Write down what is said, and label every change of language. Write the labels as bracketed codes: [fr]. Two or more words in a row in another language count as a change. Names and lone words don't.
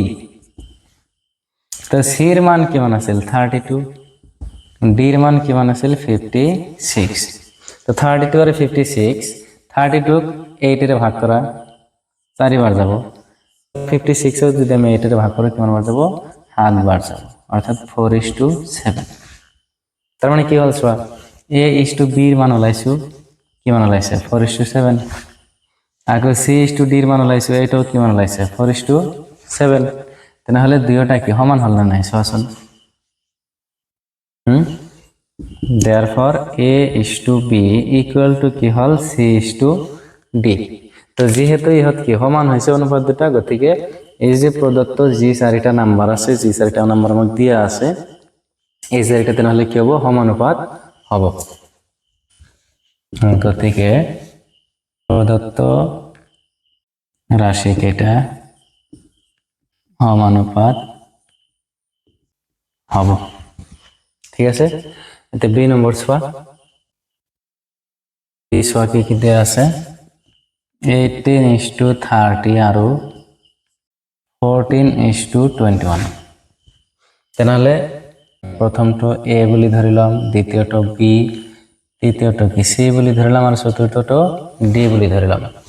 [as] তো সির মান কিমান আছিল? 32। ডির মান কিমান আছিল? 56। তো 32 আর 56, 32ক 8ৰে ভাগ কৰা 4 বাৰ যাব। 56ক যদি আমি 8ৰে ভাগ কৰোঁ কিমান বাৰ যাব? 7 বাৰ যাব, [bn] অর্থাৎ 4:7। তার মানে কি হল? [as] চোৱা, A/Bৰ মান ওলাইছো, কিমান ওলাইছে? 4:7। আকৌ C/Dৰ মান ওলাইছো, এইটাও কিমান ওলাইছে? 4:7। তেনেহলে দুয়োটা কি সমান হল না নাই? চোৱাচোন। [en] therefore A/B equal to [bn] কি হল? [as] C/D। তো যেহেতু ইহত কি সমান হয়েছে অনুপাত দুটা, গতিকে এই যে প্রদত্ত যে চারিটা নাম্বার আছে, যে চারিটা নাম্বার আমাক দিয়া আছে, এই চারিটা তেনেহলে কি হব? সমানুপাত হব। গতিকে প্রদত্ত রাশি কেটা সমানুপাত হব। ঠিক আছে, এতে বি নম্বৰ চোৱা। চোৱা কি কি দিয়া আছে? 18:30 আৰু 14:21। তেনেহলে প্ৰথমটো এ বুলি ধৰি লম, দ্বিতীয়টো বি, তৃতীয়টো কি সি বুলি ধৰি লম, আৰু চতুৰ্থটো ডি বুলি ধৰি লম।